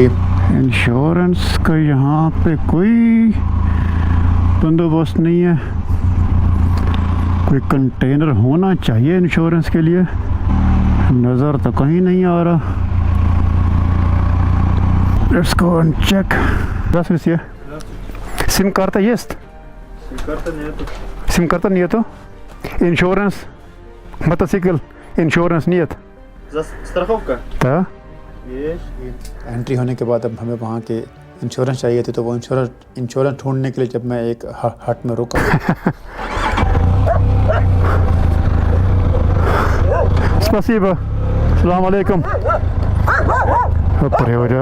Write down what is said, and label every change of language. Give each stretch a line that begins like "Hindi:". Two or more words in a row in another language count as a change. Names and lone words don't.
Hindi: इंश्योरेंस का यहाँ पे कोई बंदोबस्त नहीं है, कोई कंटेनर होना चाहिए इंश्योरेंस के लिए, नज़र तो कहीं नहीं आ रहा।
English: Let's go and check.
Russian: Здравствуйте. SIM-карта есть? SIM-карта нету. Иншуранс, мотоцикл, иншуранс нет. Страховка? Да?
Hindi: एंट्री होने के बाद अब हमें वहाँ के इंश्योरेंस चाहिए थे, तो वो इंश्योरेंस ढूंढने के लिए जब मैं एक हट में रुका
Russian: Спасибо.
Arabic: السلام عليكم.
Hindi: ऊपर हो जा.